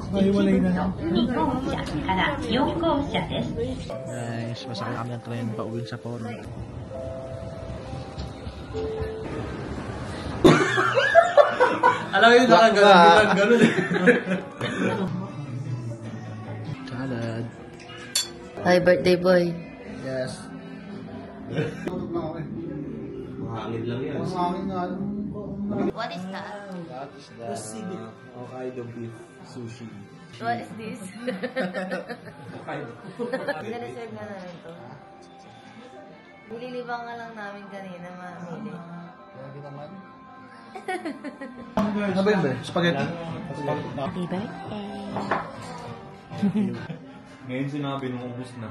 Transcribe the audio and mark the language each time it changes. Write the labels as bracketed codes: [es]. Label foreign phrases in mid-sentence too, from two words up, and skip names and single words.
[tl] Naiwalay na lang. [ja] 日本車から4号車です。 [tl] Guys, masakay kami ng tren pauwi sa Poro. Alam mo yung nakaganon eh. [en] Salad. Hi, birthday boy. Yes. [tl] Mahangin lang yan. Mahangin nga. [en] What is that? That is the Hokkaido beef sushi. What is this? Hokkaido. [tl] Nireserve na namin to. Nililibang nga lang namin kanina, mamili. Lagi naman. Ano ba yun ba? Spaghetti? [en] Happy birthday. [tl] Ngayon sinabi nung ubus na.